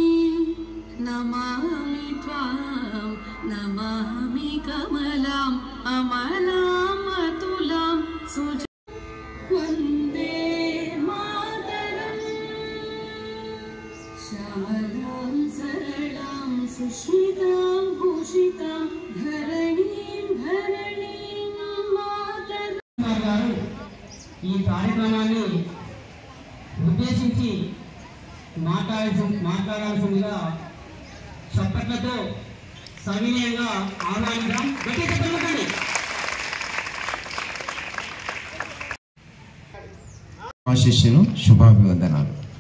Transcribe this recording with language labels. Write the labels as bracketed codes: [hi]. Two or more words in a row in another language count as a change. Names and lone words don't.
[sa] नमामि त्वां नमामि कमलाम् अमलाम् अतुलां सुज वन्दे मातरं श्यामलां सरलां सुष्मितां भूषितां धरणीं धरणीं मातरं [te] గారు ఈ కార్యక్రమాన్ని ఉద్దేశించి మాట్లాడాల్సిందిగా చప్పట్లతో సవినయంగా ఆహ్వానిద్దాం. గట్టి చెప్పండి. ఆశీస్సులు, శుభాభివందనాలు.